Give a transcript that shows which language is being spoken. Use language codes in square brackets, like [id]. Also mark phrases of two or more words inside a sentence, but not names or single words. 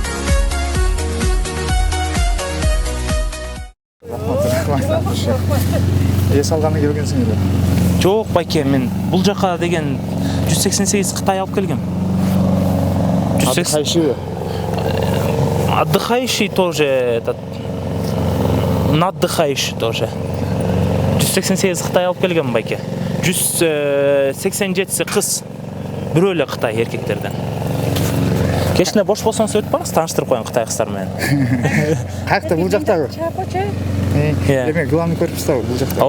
[ky] Эс алганы келгенсиңер. Жок байке, мен бул жака деген 188 Кытай алып келгем. [ru] 180. Отдыхающий тоже этот. Наддыхающий тоже. [ky] 188 Кытай алып келгем байке. 187 кыз. Бирөө эле Кытай эркектерден. Кечине бош болсоңуз өтүп барыңыз, тааныштырып коеюн Кытай кыздар менен. Каякта бул жактагы? Эме [ru] главный корпуста [ky] бул жакта.